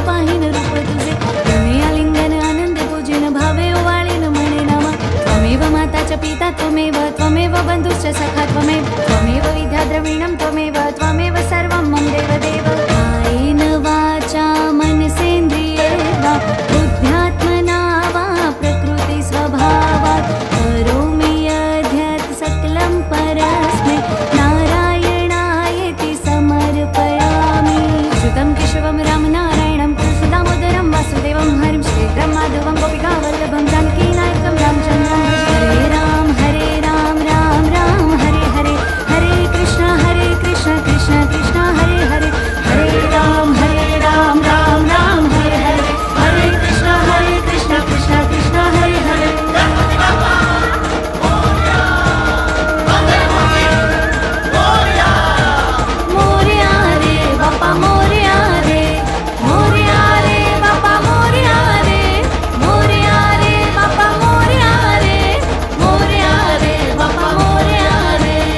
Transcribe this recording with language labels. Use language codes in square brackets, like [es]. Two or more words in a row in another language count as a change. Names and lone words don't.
[mr] पाहिन रूप तुझे प्रेमे आलिंगन आनंद पूजिन भावे ओवाळीन म्हणे नामा [sa] त्वमेव माता च पिता त्वमेव बंधुश्च सखा त्वमेव विद्या द्रविणं त्वमेव सर्वं मम देवदेव कायेन वाचा मनसेन्द्रिये वा बुद्ध्यात्मना वा प्रकृति स्वभावात् करोमि यद्यत् सकलं परस्मै नारायणायेति समर्पयामि श्रुतं केशवं रामनारायणं दामोदरं वासुदेवं हरिं श्रीधरं माधवं गोपिकावल्लभं जानकीनायकं रामचन्द्रं भजे हरे राम राम हरे हरे हरे कृष्ण कृष्ण कृष्ण हरे हरे हरे राम राम हरे हरे हरे कृष्ण कृष्ण कृष्ण हरे हरे [mr] मोरया रे बापा मोरया रे बापा मोरया रे मोरया रे बापा मोरया रे बापा मोरया रे